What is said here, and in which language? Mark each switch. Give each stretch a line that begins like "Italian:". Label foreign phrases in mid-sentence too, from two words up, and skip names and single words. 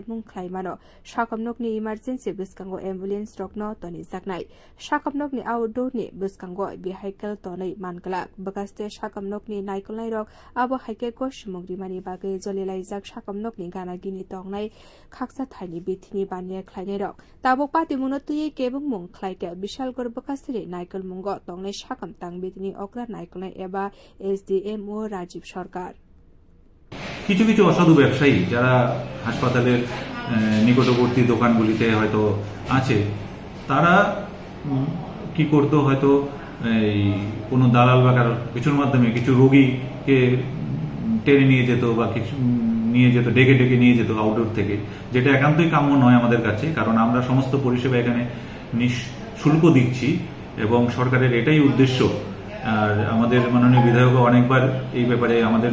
Kok Borok: mung khlaimano sakamnokni emergency biskango ambulance rokno toni jaknai sakamnokni outdoorni biskango vehicle tonai mankala bakaste sakamnokni naikolai rok abo haike ko smogrimani bagai jolilai jak sakamnokni gana gini tongnai khaksa thaini bithini bania khlainai rok tabok pati muno tuye kebung mung khlaike bishalgor bakasri naikol mungo tongnai sakam tang bithini okra naikolai eba SDMO Rajiv Sarkar
Bangla: কিছু কিছু অসাধু ব্যবসায়ী যারা হাসপাতালের নিকটবর্তী দোকানগুলিতে হয়তো আছে তারা কি করতো হয়তো এই কোনো দালাল বা কারো কিছুর মাধ্যমে কিছু রোগীকে টেনে নিয়ে যেত বা কিছু নিয়ে যেত ডেকে ডেকে নিয়ে যেত আউটডোর থেকে যেটা একান্তই কাম্য নয় আমাদের কাছে কারণ আমরা সমস্ত পরিষেবা এখানে নিঃশুল্ক দিচ্ছি এবং সরকারের এটাই উদ্দেশ্য আর আমাদের মাননীয় বিধায়ক অনেকবার এই ব্যাপারে আমাদের